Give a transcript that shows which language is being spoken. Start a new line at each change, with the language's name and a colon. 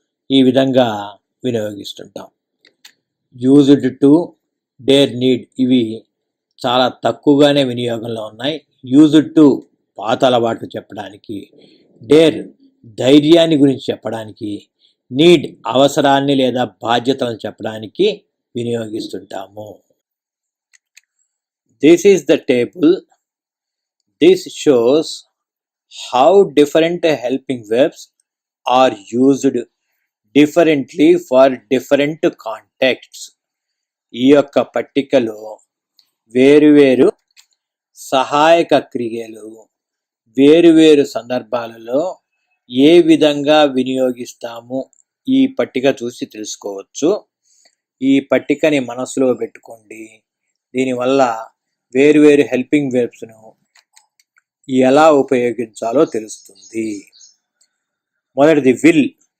Telugu: ఈ విధంగా వినియోగిస్తుంటాం. Used to, dare, need ఇవి చాలా తక్కువగానే వినియోగంలో ఉన్నాయి. యూజ్డ్ టు పాత అలవాట్లు చెప్పడానికి, డేర్ ధైర్యాన్ని గురించి చెప్పడానికి, నీడ్ అవసరాన్ని లేదా బాధ్యతలను చెప్పడానికి వినియోగిస్తుంటాము.
English: This is the table. This shows how different helping verbs are used differently for different contexts.
Telugu: ఈ యొక్క పట్టికలో వేరువేరు సహాయక క్రియలు వేరువేరు సందర్భాలలో ఏ విధంగా వినియోగిస్తాము ఈ పట్టిక చూసి తెలుసుకోవచ్చు. ఈ పట్టికని మనసులో పెట్టుకోండి. దీనివల్ల వేరువేరు హెల్పింగ్ వెర్బ్స్ను ఎలా ఉపయోగించాలో తెలుస్తుంది. మొదటిది విల్.